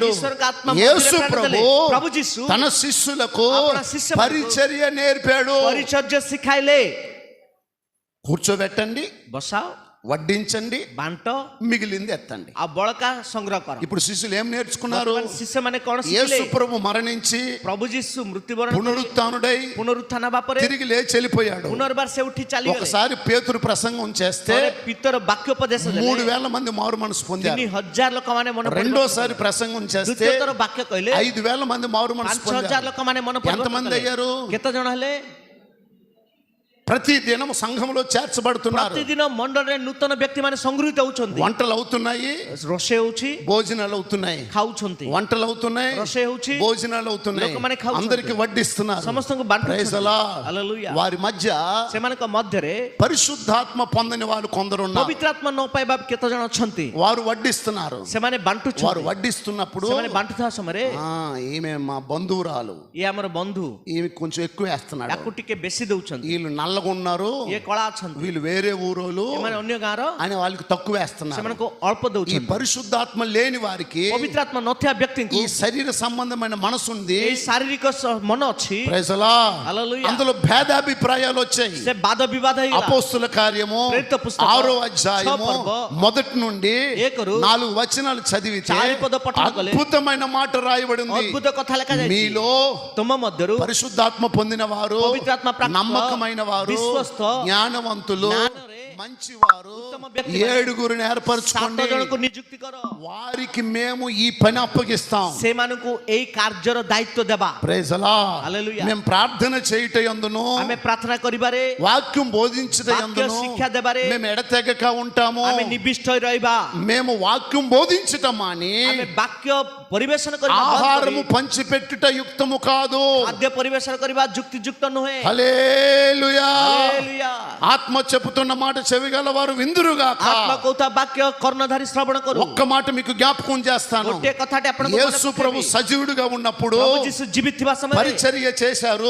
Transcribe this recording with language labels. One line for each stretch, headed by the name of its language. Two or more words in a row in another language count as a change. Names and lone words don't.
Telugu: ఈశ్వరుని ఆత్మ యేసు మధ్యలో ప్రభు ప్రేరేపించాడు. ప్రభు యేసు తన శిష్యులకు అప్పుడు శిష్యులకు పరిచర్య నేర్పాడు.
Odia: ପରିଚର୍ଯ୍ୟ ଶିଖାଇଲେ।
Telugu: కూర్చోబెట్టండి,
Odia: ବସାଅ,
Telugu: వడ్డించండి,
Odia: ବାଣ୍ଟ,
Telugu: మిగిలింది ఎత్తండి.
Odia: ଆଉ ବଳକା ସଂଗ୍ରହ କର।
Telugu: ఇప్పుడు శిష్యులు ఏం నేర్చుకున్నారు?
Odia: ଶିଷ୍ୟମାନେ କଣ
Telugu: యేసు
Odia: ଶିଖିଲେ?
Telugu: ప్రభు మరణించి
Odia: ପ୍ରଭୁ ଯୀଶୁ ମୃତ୍ୟୁବରଣ
Telugu: పునరుత్థానుడై
Odia: ପୁନରୁତ୍ଥାନ ହେବା ପରେ
Telugu: తిరిగి లేచి వెళ్ళిపోయాడు.
Odia: ପୁନର୍ବାର ସେ ଉଠି ଚାଲିଗଲେ।
Telugu: ఒకసారి పేతురు ప్రసంగం చేస్తే
Odia: ଥରେ ପିତର ବାକ୍ୟୋପଦେଶ ଦେଲେ
Telugu: 3000 మంది మారు మనసు పొందారు.
Odia: 3000 ଲୋକମାନେ ମନ
Telugu: రెండోసారి ప్రసంగం చేస్తే
Odia: ଦ୍ୱିତୀୟ ଥର ବାକ୍ୟ କହିଲେ
Telugu: 5000 మంది మారు మనసు
Odia: 5000
Telugu: పొందారు.
Odia: ଲୋକମାନେ ମନ
Telugu: ఎంతమంది అయ్యారు?
Odia: କେତେ ଜଣ ହେଲେ?
Telugu: ప్రతి దినం సంఘంలో చేర్చబడుతున్నారు.
Odia: ପ୍ରତିଦିନ ମଣ୍ଡଳରେ ନୂତନ ବ୍ୟକ୍ତିମାନେ ସଂଗୃହୀତ ହଉଛନ୍ତି,
Telugu: వంటలు అవుతున్నాయి,
Odia: ରୋଷେଇ ହଉଛି,
Telugu: భోజనాలు అవుతున్నాయి.
Odia: ଖାଉଛନ୍ତି,
Telugu: వంటలు అవుతున్నాయి,
Odia: ରୋଷେଇ ହଉଛି,
Telugu: భోజనాలు అవుతున్నాయి,
Odia: ଲୋକମାନେ ଖାଉଛନ୍ତି,
Telugu: అందరికి వడ్డిస్తున్నారు.
Odia: ସମସ୍ତଙ୍କୁ
English: Praise the
Odia: ବାଣ୍ଟୁଛନ୍ତି.
English: Lord.
Odia: ହାଲେଲୁୟା।
Telugu: వారి మధ్య
Odia: ସେମାନଙ୍କ ମଧ୍ୟରେ
Telugu: పరిశుద్ధాత్మ పొందని వాళ్ళు కొందరు ఉన్నారు.
Odia: ପବିତ୍ର ଆତ୍ମା ନ ପାଇବା କେତେ ଜଣ ଅଛନ୍ତି,
Telugu: వారు వడ్డిస్తున్నారు.
Odia: ସେମାନେ
Telugu: వారు
Odia: ବାଣ୍ଟୁଛନ୍ତି।
Telugu: వడ్డిస్తున్నప్పుడు
Odia: ସେମାନେ ବାଣ୍ଟୁଥିବା ସମୟରେ
Telugu: ఈమె మా బంధువురాలు,
Odia: ଇଏ ଆମର ବନ୍ଧୁ,
Telugu: ఈమె కొంచెం ఎక్కువ వేస్తున్నాడు,
Odia: ୟାକୁ ଟିକେ ବେଶୀ ଦଉଛନ୍ତି,
Telugu: వీళ్ళు నల్లగా ఉన్నారు,
Odia: ଇଏ କଳା ଅଛନ୍ତି,
Telugu: వీళ్ళు వేరే ఊరోలు
Odia: ଏମାନେ ଅନ୍ୟ ଗାଁର,
Telugu: అని వాళ్ళకి తక్కువ వేస్తున్నారు.
Odia: ସେମାନଙ୍କୁ ଅଳ୍ପ
Telugu: ఈ
Odia: ଦଉଛନ୍ତି।
Telugu: పరిశుద్ధాత్మ లేని వారికి,
Odia: ପବିତ୍ର ଆତ୍ମା ନଥିବା ବ୍ୟକ୍ତିଙ୍କୁ
Telugu: ఈ శరీర సంబంధమైన మనసు ఉంది.
Odia: ଏଇ ଶାରୀରିକ ମନ ଅଛି,
English: Praise the Lord. Hallelujah.
Telugu: అందులో భేదాభిప్రాయాలు వచ్చాయి.
Odia: ସେ ବାଦ ବିବାଦ ହେଇଗଲା।
Telugu: అపోస్తుల కార్యము
Odia: ପ୍ରେରିତ ପୁସ୍ତକ
Telugu: 6వ అధ్యాయము
Odia: 6వ పర్వ
Telugu: మొదటి నుండి
Odia: ఏకరు
Telugu: 4 వచనాలు చదివితే
Odia: 4 ପଦ ପଠନ କଲେ
Telugu: అద్భుతమైన మాట రాయబడి ఉంది.
Odia: ଅଦ୍ଭୁତ କଥା ଲେଖାଯାଇଛି,
Telugu: మీలో
Odia: ତୁମ ମଧ୍ୟରୁ
Telugu: పరిశుద్ధాత్మ పొందిన వారు,
Odia: ପବିତ୍ର ଆତ୍ମା ପ୍ରାପ୍ତ,
Telugu: నమ్మకమైన వారు,
Odia: విశ్వస్త,
Telugu: జ్ఞానవంతులు,
Odia: జ్ఞానరే,
Telugu: మంచివారు
Odia: ଉତ୍ତମ ବ୍ୟକ୍ତି
Telugu: 7 ఏర్పరచుకోండి.
Odia: 7 ଜଣଙ୍କୁ ନିଯୁକ୍ତି କର,
Telugu: వారికి మేము ఈ పని అప్పగిస్తాం.
Odia: ସେମାନଙ୍କୁ ଏଇ କାର୍ଯ୍ୟର ଦାୟିତ୍ୱ ଦେବା।
English: Praise the Lord. Hallelujah.
Telugu: మేము ప్రార్థన చేయుట యందును,
Odia: ଆମେ ପ୍ରାର୍ଥନା କରିବାରେ,
Telugu: వాక్యం బోధించుట
Odia: ବାକ୍ୟ
Telugu: యందును
Odia: ଶିକ୍ଷା ଦେବାରେ
Telugu: మేము ఎడతెగక ఉంటాము.
Odia: ଆମେ ନିବିଷ୍ଟ ହୋଇ ରହିବା।
Telugu: మేము వాక్యం బోధించటం మాని
Odia: ଆମେ ବାକ୍ୟ ପରିବେଷଣ କରିବା,
Telugu: ఆహారము పంచిపెట్టుట యుక్తము కాదు.
Odia: ଖାଦ୍ୟ ପରିବେଷଣ କରିବା ଯୁକ୍ତିଯୁକ୍ତ ନୁହେଁ।
Telugu: హల్లెలూయా.
Odia: ହାଲେଲୁୟା।
Telugu: ఆత్మ చెబుతున్న మాట చెవిగల వారు విందురుగాక.
Odia: ଆତ୍ମା କହୁଥିବା ବାକ୍ୟ କର୍ଣ୍ଣଧାରୀ ଶ୍ରବଣ କରୁ।
Telugu: ఒక్క మాట మీకు జ్ఞాపకం చేస్తాను.
Odia: ଗୋଟିଏ କଥାଟେ ଆପଣଙ୍କୁ ମନେ
Telugu: యేసు ప్రభు
Odia: ପକେଇବି।
Telugu: సజీవుడిగా ఉన్నప్పుడు
Odia: ପ୍ରଭୁ ଯୀଶୁ ଜୀବିତ ଥିବା ସମୟରେ
Telugu: పరిచర్య చేశారు.